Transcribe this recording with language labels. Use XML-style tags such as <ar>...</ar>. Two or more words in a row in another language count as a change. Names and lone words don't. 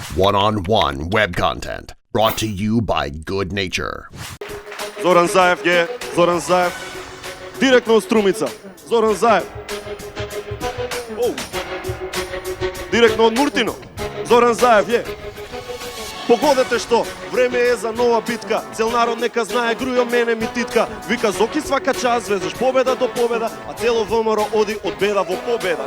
<en>One-on-one web content brought to you by Good Nature.</en> <mk>Зоран Заев е, Зоран Заев. Директно од Струмица. Зоран Заев. Оу. Директно од Муртино. Зоран Заев е. Погодете што, време е за нова битка. Цел народ нека знае, грујо мене ми титка. Вика Зоки свака час, везеш победа до победа, а цело ВМРО оди од беда во победа.</mk>